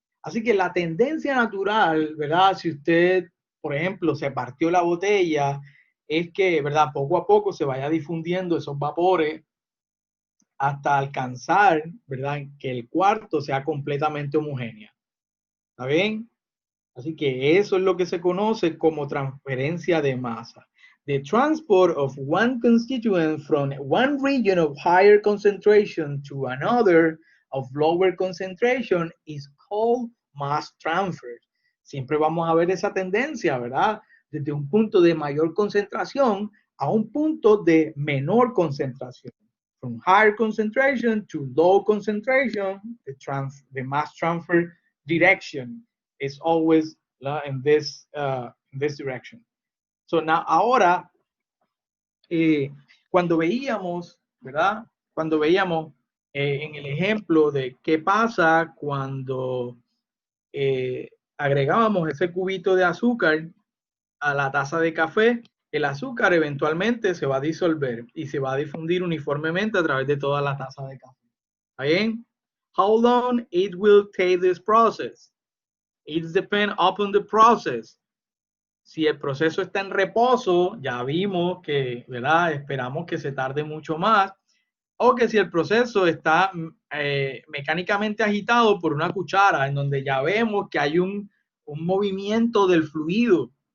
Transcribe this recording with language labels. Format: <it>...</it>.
<es>Así que la tendencia natural, ¿verdad? Si usted, por ejemplo, se partió la botella, es que, ¿verdad?, poco a poco se vaya difundiendo esos vapores hasta alcanzar, ¿verdad?, que el cuarto sea completamente homogéneo. ¿Está bien? Así que eso es lo que se conoce como transferencia de masa.</es> <en>The transport of one constituent from one region of higher concentration to another of lower concentration is called mass transfer.</en> <es>Siempre vamos a ver esa tendencia, ¿verdad? Desde un punto de mayor concentración a un punto de menor concentración.</es> <en>From higher concentration to low concentration, the mass transfer direction is always in this direction. So now,</en> <es>ahora, cuando veíamos, ¿verdad? Cuando veíamos en el ejemplo de qué pasa cuando agregábamos ese cubito de azúcar a la taza de café, el azúcar eventualmente se va a disolver y se va a difundir uniformemente a través de toda la taza de café. ¿Está bien?</es> <en>How long it will take this process? It depends upon the process.</en> <es>Si el proceso está en reposo, ya vimos que, ¿verdad?, esperamos que se tarde mucho más. o que si el proceso está mecánicamente agitado por una cuchara, en donde ya vemos que hay un movimiento del fluido.</es>